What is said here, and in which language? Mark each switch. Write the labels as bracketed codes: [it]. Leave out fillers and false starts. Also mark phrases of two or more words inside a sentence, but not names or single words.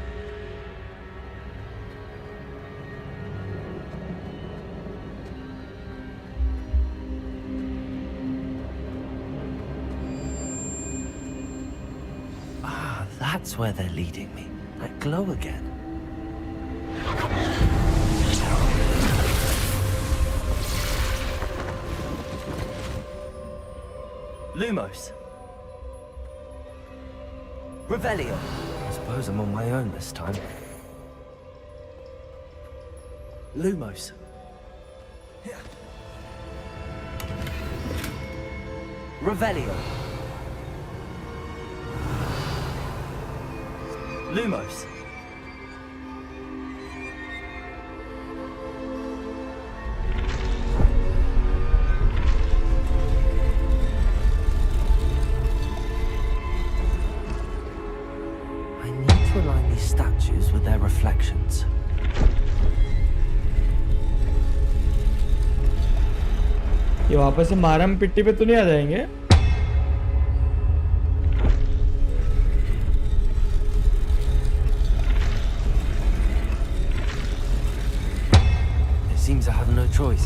[en] That's where they're leading me. That glow again. Lumos. Revelio. I suppose I'm on my own this time. Lumos. Revelio. Lumos. I need to align these statues with their reflections. [hi] ये वापस से मारम पिट्टी पे तो नहीं आ जाएंगे? [en] It seems I have no choice.